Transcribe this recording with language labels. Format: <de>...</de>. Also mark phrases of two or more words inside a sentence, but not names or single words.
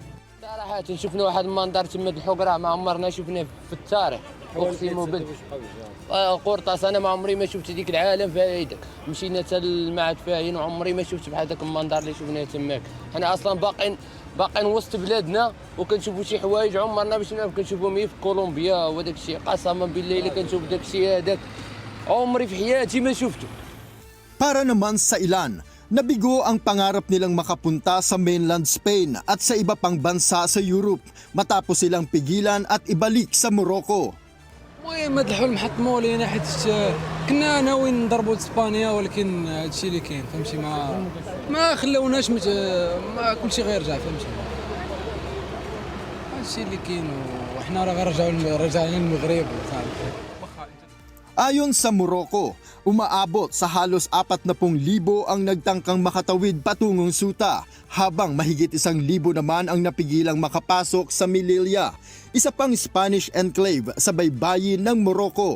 <ar>صراحة شفنا واحد المنظر تما الحب راه ما عمرنا شفناه في التاريخ، اقسم بالله قرطاس انا ما عمري ما شفت ديك العالم فايدك، مشينا حتى المعهد فاين وعمري ما شفت بحال داك المنظر اللي شفناه تماك، حنا اصلا باقيين وسط بلادنا وكنشوفوا شي حوايج عمرنا باش كنشوفهم في كولومبيا وداك الشيء، قسما بالله الا كنشوف داك الشيء هذاك عمري في حياتي ما شفته.</ar> <tl>Para naman sa ilan, nabigo ang pangarap nilang makapunta sa mainland Spain at sa iba pang bansa sa Europe matapos silang pigilan at ibalik sa Morocco.</tl> <ar>المهم هذا الحلم حطموه لينا حيت كنا ناويين نضربوا اسبانيا، ولكن هذا الشيء اللي كاين فهمتي ما خلاوناش ما كلشي غيرجع فهمتي، هذا الشيء اللي كاين وحنا راه رجعنا للمغرب.</ar> <tl>Ayon sa Morocco, umaabot sa halos 40,000 ang nagtangkang makatawid patungong Ceuta, habang mahigit 1,000 naman ang napigilang makapasok sa Melilla, isa pang</tl> <en>Spanish enclave</en> <tl>sa baybayin ng Morocco.</tl>